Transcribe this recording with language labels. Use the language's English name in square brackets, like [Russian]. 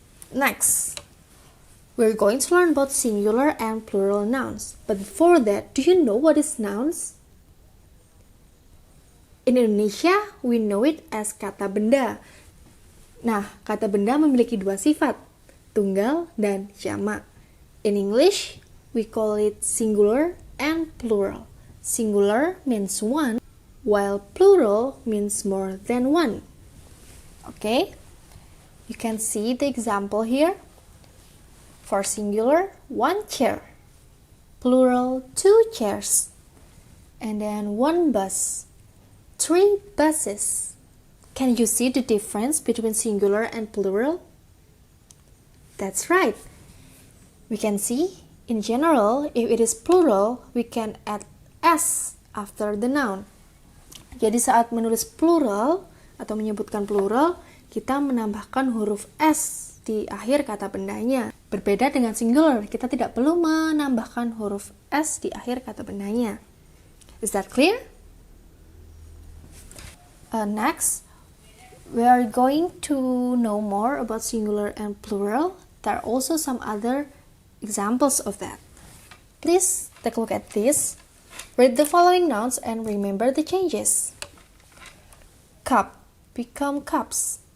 [English] Next, we're going to learn about singular and plural nouns. But before that, do you know what is nouns? In Indonesia, we know it as kata benda. [Indonesian] Nah, kata benda memiliki dua sifat, tunggal dan jamak. [English] In English, we call it singular and plural. Singular means one, while plural means more than one. Okay? You can see the example here. For singular, 1 chair. Plural, 2 chairs. And then 1 bus. 3 buses. Can you see the difference between singular and plural? That's right. We can see, in general, if it is plural, we can add s after the noun. [Indonesian] Jadi saat menulis plural atau menyebutkan plural, kita menambahkan huruf S di akhir kata bendanya. Berbeda dengan singular, kita tidak perlu menambahkan huruf S di akhir kata bendanya. [English] Is that clear? Next, we are going to know more about singular and plural. There are also some other examples of that. Please take a look at this. Read the following nouns and remember the changes. Cup become cups.